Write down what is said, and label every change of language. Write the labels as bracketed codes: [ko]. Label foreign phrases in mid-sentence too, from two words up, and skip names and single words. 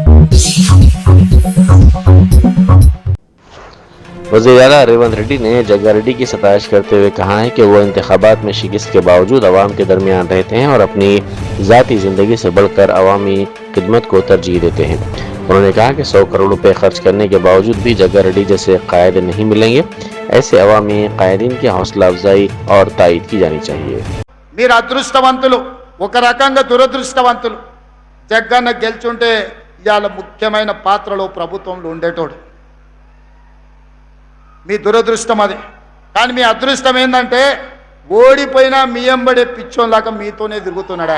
[ur] وزیر اعلیٰ ریونت ریڈی نے جگا ریڈی کی ستائش کرتے ہوئے کہا ہے کہ وہ انتخابات میں شکست کے باوجود عوام کے درمیان رہتے ہیں اور اپنی ذاتی زندگی سے بڑھ کر عوامی خدمت کو ترجیح دیتے ہیں۔ انہوں نے کہا کہ 100 کروڑ روپے خرچ کرنے کے باوجود بھی جگا ریڈی جیسے قائد نہیں ملیں گے۔ ایسے عوامی قائدین کی حوصلہ افزائی اور تائید کی جانی چاہیے۔ [te] మీరు అదృష్టవంతులు, ఒక రకంగా దురదృష్టవంతులు. జగన్న గెలుచుంటే ఇవాళ ముఖ్యమైన పాత్రలో ప్రభుత్వంలో ఉండేటోడు. మీ దురదృష్టం అది. కానీ మీ అదృష్టం ఏంటంటే ఓడిపోయినా మీ ఎంబడే పిచ్చోన్లాగా మీతోనే తిరుగుతున్నాడా.